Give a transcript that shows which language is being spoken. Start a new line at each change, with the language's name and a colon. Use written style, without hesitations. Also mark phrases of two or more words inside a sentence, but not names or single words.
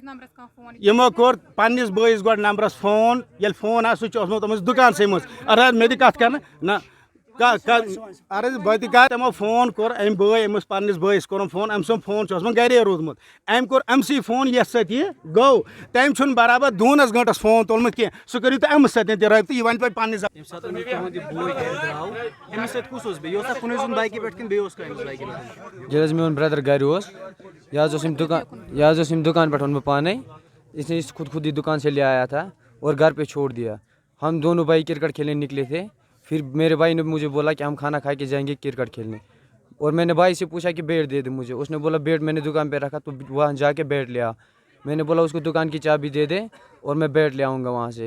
Kashmiri: یِمو کوٚر پننِس بٲیِس گۄڈٕ نمبرس فون ییٚلہِ فون آو سُہ چھُ اوسمُت أمِس دُکانسٕے منٛز ارٕ مےٚ دِ کتھ کرنہٕ نہ ارٕ بہٕ تہِ کر تِمو فون کوٚر أمۍ بٲے أمِس پننِس بٲیِس کوٚرُن فون أمۍ سُنٛد فون چھُ اوسمُت گرے روٗدمُت أمۍ کوٚر أمسٕے فون یتھ سۭتۍ یہِ گوٚو تٔمۍ چھُنہٕ برابر 2 گٲنٛٹس فون تُلمُت کینٛہہ سُہ کٔرِو تُہۍ أمِس سۭتۍ تہِ رٲبطہٕ یہِ ونہِ پتہٕ پننہِ ییٚلہِ حظ میون برٛدر گرِ اوس یہِ حظ اوس أمۍ دُکان پٮ۪ٹھ اوٚن مےٚ پانے
Urdu: اس نے خود ہی دکان سے لے آیا تھا اور گھر پہ چھوڑ دیا. ہم دونوں بھائی کرکٹ کھیلنے نکلے تھے پھر میرے بھائی نے مجھے بولا کہ ہم کھانا کھا کے جائیں گے کرکٹ کھیلنے اور میں نے بھائی سے پوچھا کہ بیٹ دے دے مجھے اس نے بولا بیٹ میں نے دکان پہ رکھا تو وہاں جا کے بیٹ لے آ. میں نے بولا اس کو دکان کی چابی دے دے اور میں بیٹ لے آؤں گا وہاں سے.